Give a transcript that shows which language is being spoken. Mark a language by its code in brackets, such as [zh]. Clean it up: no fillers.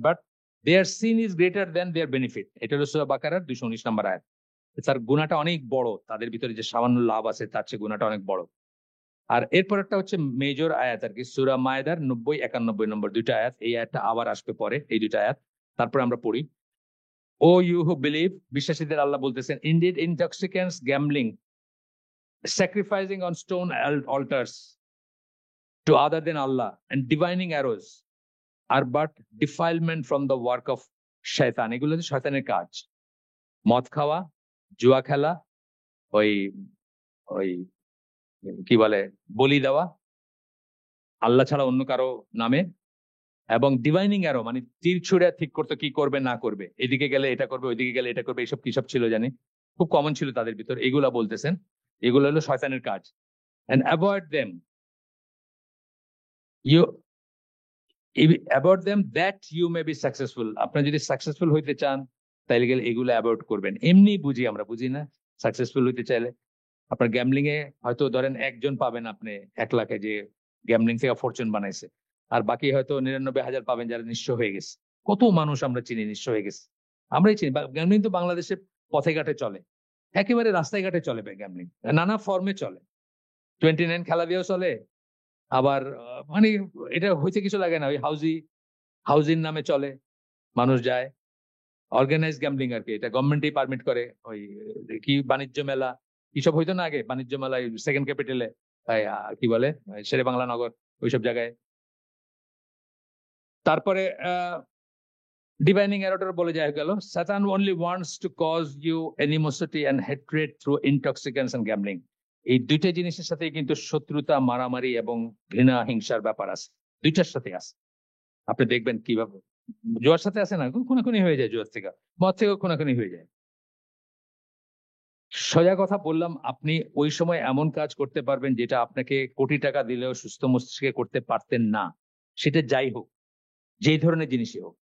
[en] but their sin is greater than their benefit, [bn] এটা হলো সূরা বাকারার 219 নম্বর আয়াত। তার গুনাহটা অনেক বড়, তাদের ভিতরে যে সামান্য লাভ আছে তার চেয়ে গুনাহটা অনেক বড়। আর এরপর একটা হচ্ছে মেজর আয়াত আর কি, সূরা মায়েদার 90-91 নম্বর দুইটা আয়াত, এই আয়াতটা আবার আসবে পরে, এই দুইটা আয়াত তারপরে আমরা পড়ি। [en] O you who believe, [bn] বিশ্বাসীদের আল্লাহ বলতেছেন, [en] Indeed intoxicants, gambling, sacrificing on stone altars to other than Allah, and divining arrows are but defilement from the work of শয়তান। [bn] এগুলো হচ্ছে শয়তানের কাজ। মদ খাওয়া, জুয়া খেলা, ওই ওই কি বলে বলি দেওয়া আল্লাহ ছাড়া অন্য কারো নামে, এবং ডিভাইনিং অ্যারো মানে তীর ছুঁড়ে ঠিক করতে কি করবে না করবে, এদিকে গেলে এটা করবে ওইদিকে গেলে এটা করবে, এইসব কিসব ছিল জানি, খুব কমন ছিল তাদের ভিতর, এগুলা বলতেছেন এগুলো হলো শয়তানের কাজ। [en] and avoid them you avoid them that you may be successful, [bn] আপনি যদি সাকসেসফুল হইতে চান তাইলে গেলে এগুলো অ্যাভয়েড করবেন। এমনি বুঝি আমরা, বুঝি না সাকসেসফুল হইতে চাইলে আপনার গ্যামলিং এ হয়তো ধরেন একজন পাবেন আপনি 1 লাখে যে গ্যামলিং থেকে ফরচুন বানাইছে, আর বাকি হয়তো 99,000 পাবেন যারা নিঃস্ব হয়ে গেছে। কত মানুষ আমরা চিনি নিঃস্ব হয়ে গেছে, আমরাই চিনি। গ্যামলিং তো বাংলাদেশে পথে ঘাটে চলে, একেবারে রাস্তায় ঘাটে চলে গ্যামলিং, নানা ফর্মে চলে, 29 খেলা দিয়েও চলে, আবার মানে এটা হইতে কিছু লাগে না, ওই হাউজিং নামে চলে, মানুষ যায়, অর্গানাইজ গ্যামলিং আর কি, এটা গভর্নমেন্টই পারমিট করে। ওই কি বাণিজ্য মেলা কিসব হইতো না আগে, বাণিজ্য মেলা সেকেন্ড ক্যাপিটালে, কি বলে শেরে বাংলা নগর, ওইসব জায়গায়। তারপরে ডিভাইনিং এরোটার বলে যায় গেল, [en] Satan only wants to cause you animosity and hatred through intoxicants and gambling. [bn] এই দুইটা জিনিসের সাথে কিন্তু শত্রুতা, মারামারি এবং ঘৃণা, হিংসার ব্যাপার আছে, দুইটার সাথে আছে। আপনি দেখবেন কিভাবে জুয়ার সাথে আছে না, খুনাখুনি হয়ে যায়, জুয়ার থেকে মদ থেকেও খুনাখুনি হয়ে যায়। সোজা কথা বললাম, আপনি ওই সময় এমন কাজ করতে পারবেন যেটা আপনাকে কোটি টাকা দিলেও সুস্থ মস্তিষ্কে করতে পারতেন না, সেটা যাই হোক, যেই ধরনের জিনিসই হোক।